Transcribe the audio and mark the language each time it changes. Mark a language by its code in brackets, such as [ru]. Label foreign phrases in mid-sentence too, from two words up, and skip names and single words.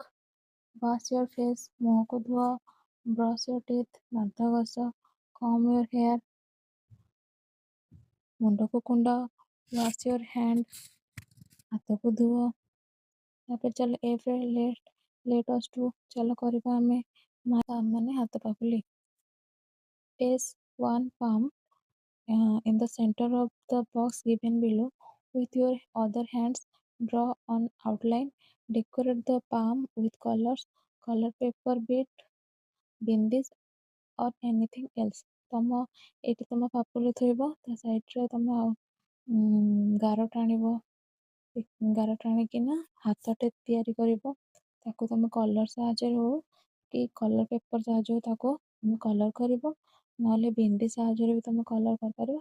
[en] wash your face [or] ମୁହଁକୁ ଧୁଅ। [en] brush your teeth [or] ଦାନ୍ତ ଘଷ। [en] comb your hair [or] ମୁଣ୍ଡକୁ କୁଣ୍ଡାଅ। [en] wash your hand [or] ହାତକୁ ଧୁଅ। ତାପରେ ଚାଲ ଏଫରେ [en] let us to [or] ଚାଲ କରିବା ଆମେ ମାନେ ହାତ ପାପୁଲି। [en] Place one palm in the center of the box given below. With your other hands, draw an outline. Decorate the palm with colors, color paper bead, bindis or anything else. [or] ତମ ଏଇଠି ତମ ପାପୁଲି ଥୋଇବ ତା ସାଇଡ଼ରେ ତମ ଆଉ ଗାର ଟାଣିବ। ଗାର ଟାଣିକିନା ହାତଟେ ତିଆରି କରିବ। ତାକୁ ତମେ କଲର୍ ସାହାଯ୍ୟରେ ହଉ କି କଲର୍ ପେପର ସାହାଯ୍ୟରେ ତାକୁ ତମେ କଲର୍ କରିବ। ନହେଲେ ବିନ୍ଦି ସାହାଯ୍ୟରେ ବି ତମେ କଲର୍ କରିପାରିବ।